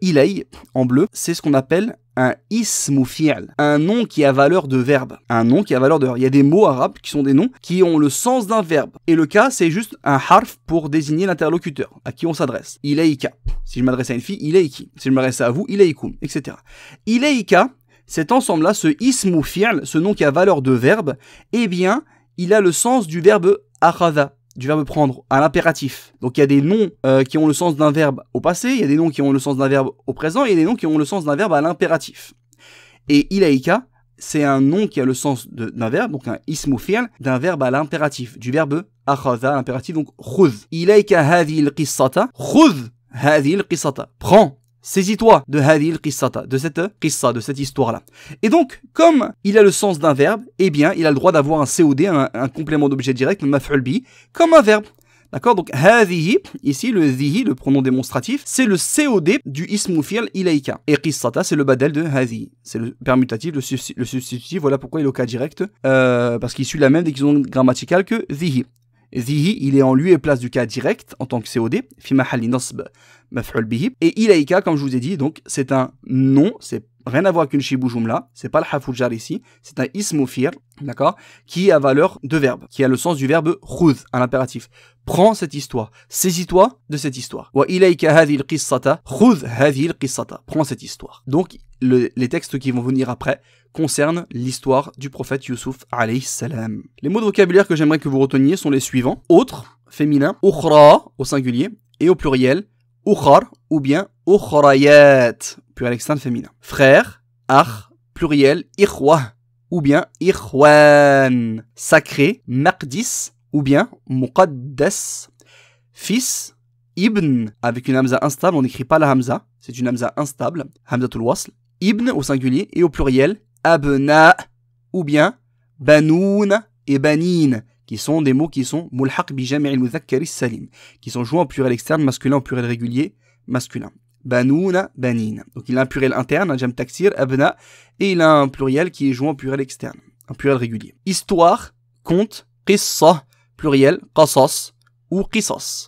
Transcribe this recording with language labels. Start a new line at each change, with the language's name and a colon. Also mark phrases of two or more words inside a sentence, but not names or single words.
French: Ilay, en bleu, c'est ce qu'on appelle un
Arabic: اسم فعل.
French: Un nom qui a valeur de verbe. Un nom qui a valeur de verbe. Il y a des mots arabes qui sont des noms qui ont le sens d'un verbe. Et le cas, c'est juste un harf pour désigner l'interlocuteur à qui on s'adresse. Ilayka. Si je m'adresse à une fille, ilayki. Si je m'adresse à vous, ilaykum, etc. Ilayka, cet ensemble-là, ce
Arabic: اسم فعل,
French: ce nom qui a valeur de verbe, eh bien, il a le sens du verbe akhadha, du verbe prendre, à l'impératif. Donc il y a des noms qui ont le sens d'un verbe au passé, il y a des noms qui ont le sens d'un verbe au présent, et il y a des noms qui ont le sens d'un verbe à l'impératif. Et ilayka, c'est un nom qui a le sens d'un verbe, donc un
Arabic: اسم فعل,
French: d'un verbe à l'impératif, du verbe akhadha, l'impératif, donc khudh.
Arabic: إليك هذه القصة، خذ هذه القصة.
French: Prends. Saisis-toi de
Arabic: هذه القصة,
French: de cette qissa, de cette histoire-là. Et donc, comme il a le sens d'un verbe, eh bien, il a le droit d'avoir un COD, un complément d'objet direct, un
Arabic: مفعول به,
French: comme un verbe. D'accord? Donc, hadhihi, ici, le dhihi, le pronom démonstratif, c'est le COD du
Arabic: اسم فعل إليك.
French: Et qissata, c'est le badal de hadhihi. C'est le permutatif, le substitutif, voilà pourquoi il est au cas direct, parce qu'il suit la même déclinaison grammaticale que dhihi. Dhihi, il est en lieu et place du cas direct en tant que COD,
Arabic: في محل نصب مفعول به.
French: Et ilayka, comme je vous ai dit, donc c'est un nom, c'est rien à voir avec une
Arabic: شبه جملة,
French: c'est pas le
Arabic: حرف جر
French: ici, c'est un
Arabic: اسم فعل,
French: d'accord, qui a valeur de verbe, qui a le sens du verbe khudh à l'impératif. Prends cette histoire, saisis-toi de cette histoire.
Arabic: وإليك هذه القصة، خذ هذه القصة.
French: Prends cette histoire. Donc les textes qui vont venir après concernent l'histoire du prophète Youssouf
Arabic: عليه السلام.
French: Les mots de vocabulaire que j'aimerais que vous reteniez sont les suivants: autre, féminin, ukhra au singulier, et au pluriel, ukhar ou bien ukhrayat, pluriel externe féminin. Frère, akh, pluriel, ikhwa ou bien ikhwan. Sacré, maqdis ou bien muqaddas. Fils, ibn, avec une hamza instable, on n'écrit pas la hamza, c'est une hamza instable,
Arabic: همزة الوصل.
French: Ibn au singulier et au pluriel, abna ou bien banoun et banin, qui sont des mots qui sont
Arabic: ملحق بجمع المذكر السالم,
French: qui sont joints au pluriel externe masculin au pluriel régulier masculin.
Arabic: بنون، بنين.
French: Donc il a un pluriel interne, un
Arabic: جمع تكسير,
French: abna, et il a un pluriel qui est joint au pluriel externe, un pluriel régulier. Histoire, conte, qissa, pluriel, qasas ou qisas.